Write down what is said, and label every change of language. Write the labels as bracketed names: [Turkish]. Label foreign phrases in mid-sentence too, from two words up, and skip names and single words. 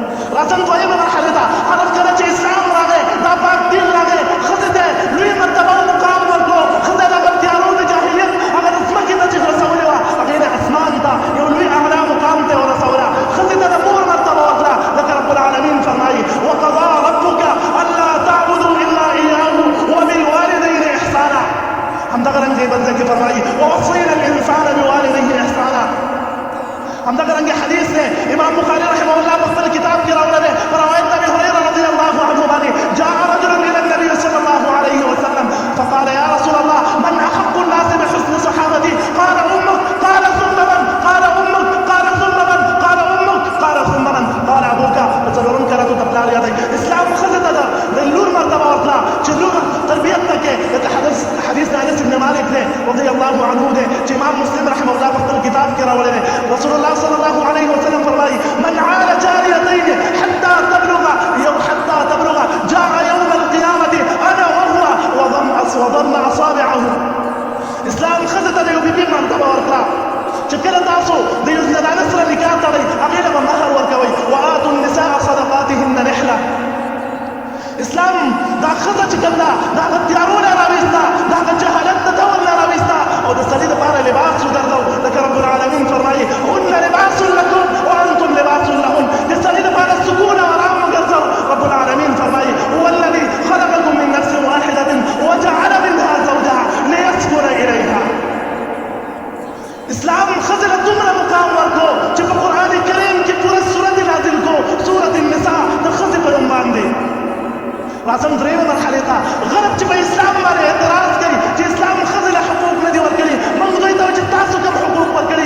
[Pashto] راځم دویمه مرحله ده. هغه کله چې اسلام راغی، دا پاک دین راغی، ښځې ته لوی مرتبه او مقام ورکړو. ښځه د هغه تیارو د جاهلیت هغه د ځمکې ته چې رسولې وه، هغې د اسمان ته یو لوی اعلی مقام ته یې ورسوله. ښځې ته د مور مرتبه ورکړه، لکه [Arabic] رب العالمین [Pashto] فرمایي: [Arabic] وقضى ربك الا تعبدوا الا اياه وبالوالدين احسانا. [Pashto] همدغه رنګ بل ځای کې فرمایي: [Arabic] ووصينا الانسان بوالديه احسانا. [Pashto] همدغه رنګ حدیث دی امام بخاري [Arabic] رحمه الله [Pashto] په خپل کتاب کې راوړی دی په روایت ابي هريره [Arabic] رضي الله عنه [Pashto] باندې: [Arabic] جاء رجل الى النبي صلى الله عليه وسلم فقال: يا رسول الله من احق الناس بحسن صحابتي؟ قال امك. قال ثم من؟ قال امك. قال ثم من؟ قال امك. قال ثم من؟ قال ابوك. [Pashto] څلورم کراتو ته پلار یادوي. اسلام ښځې ته د لور مرتبه ورکړه چې لور تربیت نه کې. لکه حدیث د انس بن مالک دی [Arabic] رضي الله عنه [Pashto] دی چې امام مسلم [Arabic] رحمه الله [Pashto] په خپل کتاب کې راوړی دی. [Arabic] رسول الله صلى الله عليه وسلم فرمایي: من عال جاريتين حتى تبلغ جاء يوم القيامة انا وهو وضم اصابعه. [Pashto] اسلام ښځې ته د یو بیبي مرتبه ورکړه چې کله تاسو د یو زنانه سره نکاح تړئ، هغې له به مهر ورکوئ. [Arabic] وآتوا النساء صدقاتهن نحله. [Pashto] اسلام دا ښځه چې کوم ده د هغه تیارو نه راویسته، د هغه جهالت د دور نه راویسته او د سړي دپاره لباس وګرځو. [Arabic] لکه رب العالمین فرمایي: هن لباس لکم وانتم لباس لهن. [Pashto] د سړي دپاره سکون او ارام وګرځو. [Arabic] رب العالمین [Pashto] فرمایي: [Arabic] هو الذي خلقكم من نفس واحدة وجعل منها زوجها ليسكن إليها. [Pashto] اسلام ښځې له دومره مقام ورکړو چې په قرآن کریم کې پوره سورت نازل کړو، سورت النساء د ښځې په نوم باندې. راځم درېیمه مرحلې ته. غرب چې په اسلام باندې اعتراض کوي چې اسلام ښځې له حقوق نه دي ورکړي، موږ دوی ته چې تاسو کوم حقوق ورکړي؟